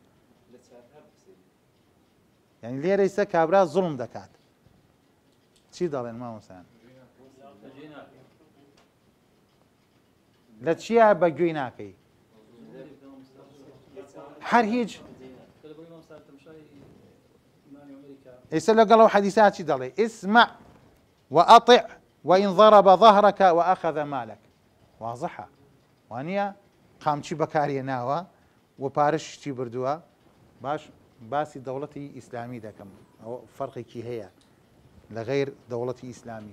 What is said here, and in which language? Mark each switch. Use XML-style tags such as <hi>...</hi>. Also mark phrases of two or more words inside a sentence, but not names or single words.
<ckb>یعنی لێرە ئێستا کابرا زوڵم دەکات چی دەڵێن مامۆستایان لە چیە بەگوێی ناکەی هەر هیچ ئێستا لەگەڵ حەدیثا چی دەڵێ</ckb> <ar>اسمع وأطع وإن ضرب ظهرك وأخذ مالك واضحة</ar> <ckb>وانە قامچی بەکارهێناوە و پارەش چی بردووە باش باسی دەوڵەتی ئیسلامی دەکەم ئەوە فەرقێکی هەیە لە غەیر دەوڵەتی ئیسلامی</ckb>